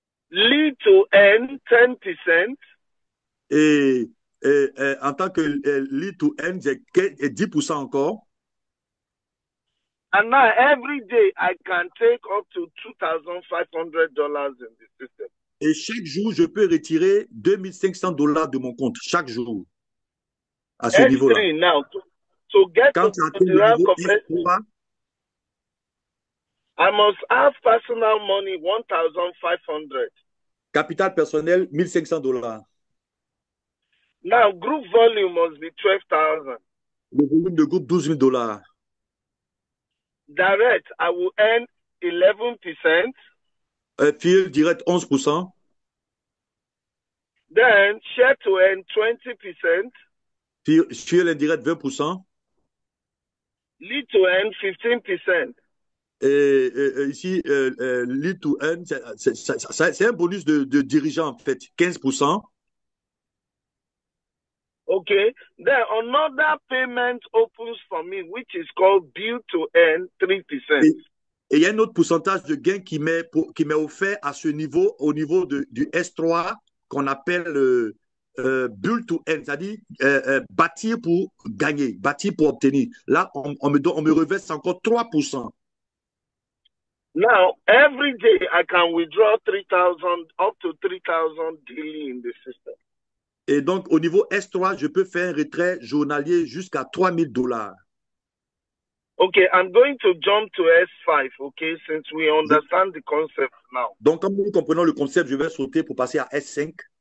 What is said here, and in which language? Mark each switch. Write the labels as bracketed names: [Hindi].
[English] Lead to earn 10%. [French] Et en tant que lead to earn, j'ai 10% encore. [English] And now every day I can take up to $2,500 in the system. [French] Et chaque jour, je peux retirer $2,500 de mon compte, chaque jour, à ce niveau-là. [English] Now, to get [French] Quand [English] to the rank of S3, I must have personal money 1,500. [French] Capital personnel, $1,500. [English] Now, group volume must be 12,000. [French] Le volume de groupe, $12,000. [English] direct, I will earn 11%. [French] Fuel direct 11%. [English] Then share to earn 20%. [French] Fuel indirect 20%. [English] Lead to earn 15%. [French] Ici, lead to earn, c'est un bonus de dirigeant en fait, 15%. [English] Okay. Then another payment opens for me, which is called build to earn 3%. [French] Et il y a un autre pourcentage de gain qui m'est offert à ce niveau, au niveau du S3, qu'on appelle build to earn, c'est-à-dire bâtir pour gagner, bâtir pour obtenir. Là, on me reverse encore 3%. [English] Now, every day I can withdraw 3,000, up to 3,000 daily in the system. [French] Et donc, au niveau S3, je peux faire un retrait journalier jusqu'à $3,000. [English] Okay, I'm going to jump to S5, okay, since we understand the concept now. [French] Donc, comme nous comprenons le concept, je vais sauter pour passer à S5.